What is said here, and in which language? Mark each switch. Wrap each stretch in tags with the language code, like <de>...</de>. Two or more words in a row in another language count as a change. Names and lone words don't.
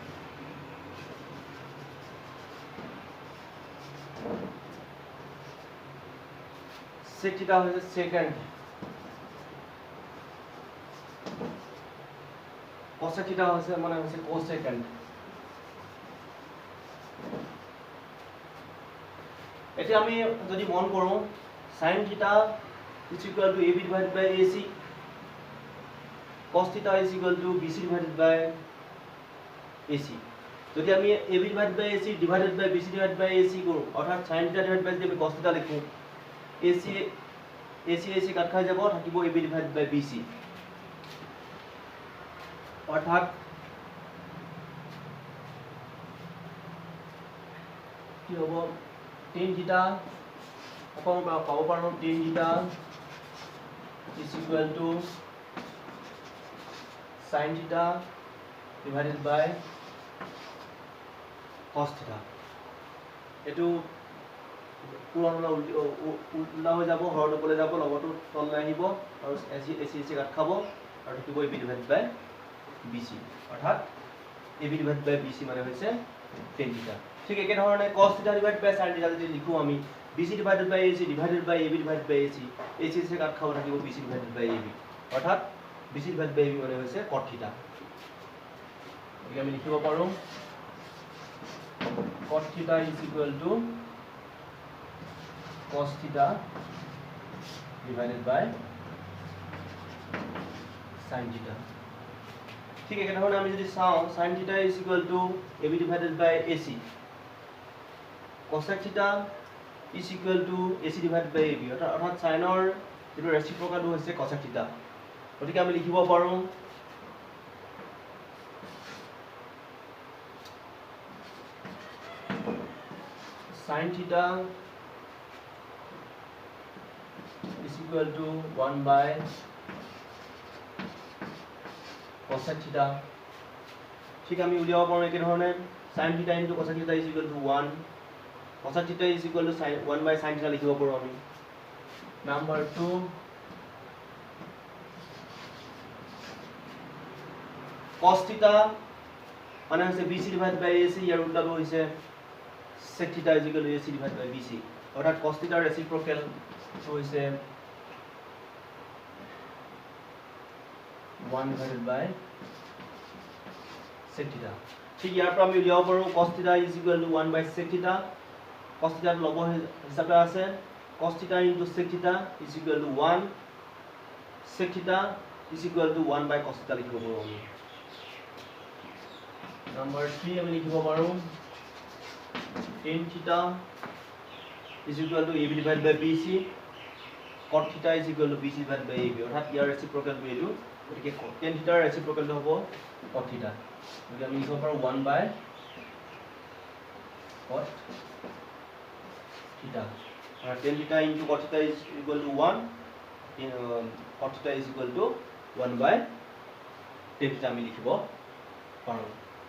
<en>sec theta</en> <as>হৈছে secant</as> <en>cosec theta</en> <as>হৈছে মানে হৈছে cosecant এতিয়া আমি যদি মন কৰোঁ</as> <en>sin theta is equal to AB divided by AC cos theta is equal to BC divided by AC</en> <as>যদি আমি</as> <en>AB divided by AC divided by BC divided by AC</en> <as>কৰোঁ অৰ্থাৎ</as> <en>sin theta divided by</en> <as>যদি আমি</as> <en>cos theta লিখোঁ</en> <as>AC কাট খাই যাব থাকিব</as> <en>AB divided by BC</en> <as>অৰ্থাৎ কি হ'ব</as> <en>tan theta</en> <as>আকৌ পাব পাৰোঁ</as> <en>tan theta is equal to sin theta divided by cos theta</en> <as>এটো পুৰণা উল্টা হৈ যাব হৰণ ওপৰলৈ যাব লগতো তললৈ আহিব আৰু AC কাট খাব আৰু থাকিব</as> <en>AB divided by BC</en> <as>অৰ্থাৎ</as> <en>AB divided by BC</en> <as>মানে হৈছে</as> <en>tan theta</en> <as>ঠিক একে ধৰণে</as> <en>cos theta divided by sin theta</en> <as>যদি লিখো আমি</as> <en>BC divided by AC divided by AB divided by AC</en> <as>কাট খাব থাকিব</as> <en>BC divided by AB</en> <as>অৰ্থাৎ</as> <en>BC divided by AB</en> <as>মানে হৈছে</as> <en>cot theta</en> <as>গতিকে আমি লিখিব পাৰোঁ</as> <en>cot theta is equal to cos theta divided by sin theta</en> <as>ঠিক একে ধৰণে আমি যদি চাওঁ</as> <en>sin theta is equal to AB divided by AC cosec theta is equal to AC divided by AB</en> <as>অৰ্থাৎ সাইনৰ যেটো ৰেচিপ্ৰকালটো হৈছে</as> <en>cosec theta</en> <as>গতিকে আমি লিখিব পাৰোঁ</as> <en>sin theta is equal to 1 by cosec theta</en> <as>ঠিক আমি উলিয়াব পাৰোঁ একে ধৰণে</as> <en>sin theta into cosec theta is equal to 1 cosec theta is equal to 1 by sin theta</en> <as>লিখিব পাৰোঁ আমি নাম্বাৰ</as> <en>2 cos theta</en> <as>মানে হৈছে</as> <en>BC divided by AC</en> <as>ইয়াৰ উল্টাটো হৈছে</as> <en>sec theta is equal to AC divided by BC অৰ্থাৎ cos theta reciprocal হৈছে 1 divided by sec theta</en> <as>ঠিক ইয়াৰ পৰা আমি উলিয়াব পাৰো</as> <en>cos theta is equal to 1 by sec theta cos theta</en> <as>লব হিচাপে আছে</as> <en>cos theta into sec theta is equal to 1 sec theta is equal to 1 by cos theta</en> <as>লিখিব পাৰো আমি</as> <en>number 3</en> <as>আমি লিখিব পাৰো</as> <en>tan theta is equal to AB divided by BC cot theta is equal to BC divided by AB</en> <as>অৰ্থাৎ ইয়াৰ</as> <en>reciprocal value গতিকে tan theta reciprocal হ'ব cot theta</en> <as>গতিকে আমি লিখিব পাৰো</as> <en>1 by cot theta tan theta into cot theta is equal to 1 cot theta is equal to 1 by tan theta</en> <as>আমি লিখিব পাৰো</as>